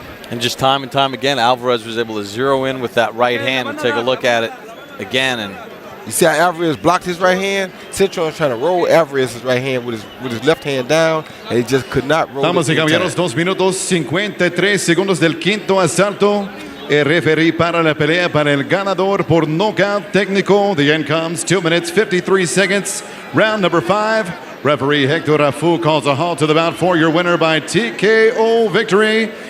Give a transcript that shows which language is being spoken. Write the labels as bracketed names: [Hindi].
[English] And just time and time again, Alvarez was able to zero in with that right hand and take a look at it again. And you see how Alvarez blocked his right hand? Cintrón trying to roll Alvarez's right hand with his left hand down, and he just could not roll it. [Spanish] Damas y caballeros, 2 minutos 53 segundos del quinto asalto. El referee para la pelea para el ganador por knockout técnico. [English] The end comes 2 minutes 53 seconds. Round number 5. Referee Hector Rafu calls a halt to the bout for your winner by TKO victory.